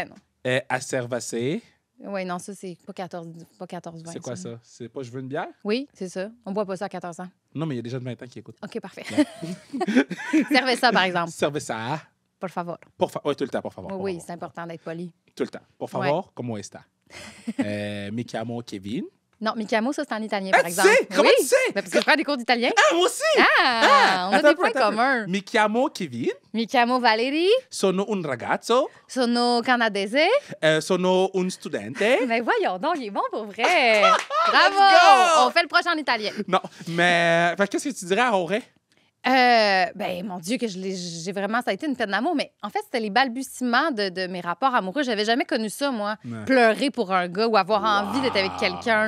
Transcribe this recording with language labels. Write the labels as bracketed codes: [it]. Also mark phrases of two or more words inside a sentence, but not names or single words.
[fr] Acervacé. Oui, non, ça, c'est pas 14-20. C'est quoi ça? C'est pas je veux une bière? Oui, c'est ça. On boit pas ça à 14 ans. Non, mais il y a des gens de 20 ans qui écoutent. OK, parfait. Servez ça, par exemple. Cerveza. [es] Por favor. [fr] Oui, tout le temps, [es] por favor. [fr] por Oui, favor. c'est important d'être poli. Tout le temps. [es] Por favor, ¿cómo está? [it] Mi chiamo Kevin. Non, mi chiamo, [fr] ça, c'est en italien, Ah, par tu exemple. sais? Comment oui. tu sais? Mais parce que je prends des cours d'italien. Ah, moi aussi! Ah! On a Attends des un peu, points attends un peu. communs. [it] Mi chiamo Kevin. Mi chiamo Valérie. Sono un ragazzo. Sono canadese. Sono un studente. [fr] Mais voyons donc, il est bon pour vrai. Bravo! go! On fait le prochain en italien. Non, mais qu'est-ce que tu dirais à Jorge? Ben, mon Dieu, que j'ai vraiment... Ça a été une peine d'amour, mais en fait, c'était les balbutiements de mes rapports amoureux. J'avais jamais connu ça, moi. Ouais. Pleurer pour un gars ou avoir envie d'être avec quelqu'un.